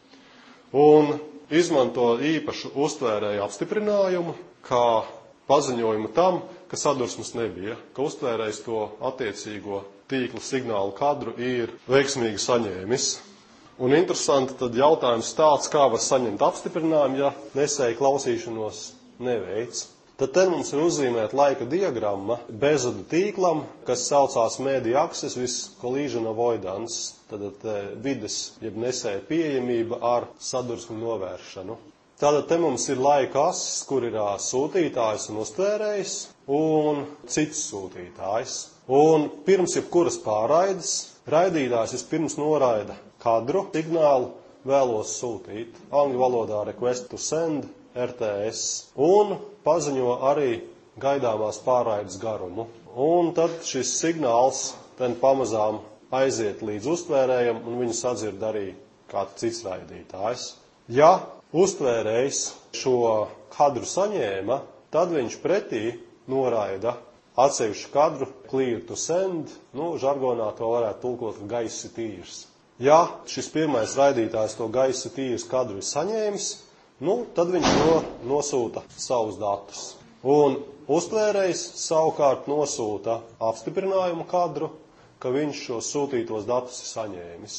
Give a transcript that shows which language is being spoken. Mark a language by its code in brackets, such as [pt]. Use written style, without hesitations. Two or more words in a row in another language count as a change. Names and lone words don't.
[lv] Un izmanto īpašu uztvērēju apstiprinājumu, kā paziņojumu tam, ka sadursmes nebija, ka uztvērējs to attiecīgo tīkla signālu kadru ir veiksmīgi saņēmis. Un interesanti tad jautājums tāds, kā var saņemt apstiprinājumu, ja nesēja klausīšanos neveic. Tad te mums ir uzzīmēta laika diagramma bezvadu tīklam, kas saucās [en] media access with collision avoidance, [lv] tad vides, jeb nesēja pieejamība ar sadursmi novēršanu. Tātad te mums ir laika asis, kur ir sūtītājs un uztvērējs un cits sūtītājs. Un pirms jebkuras pārraides, raidītājs vispirms noraida kadru signālu vēlos sūtīt. Angļu valodā [en] request to send, [lv] RTS, un paziņo arī gaidāmās pārraides garumu. Un tad šis signāls ten pamazām aiziet līdz uztvērējam, un viņu sadzird arī kāds cits raidītājs. Ja uztvērējs šo kadru saņēma, tad viņš pretī noraida atsevišķu kadru [en] clear to send, [lv] žargonā to varētu tulkot gaisa tīrs. Ja šis pirmais raidītājs to gaisa tīrs kadru ir saņēmis, tad viņš nosūta savus datus. Un uztvērējs savukārt nosūta apstiprinājumu kadru, ka viņš šos sūtītos datus ir saņēmis.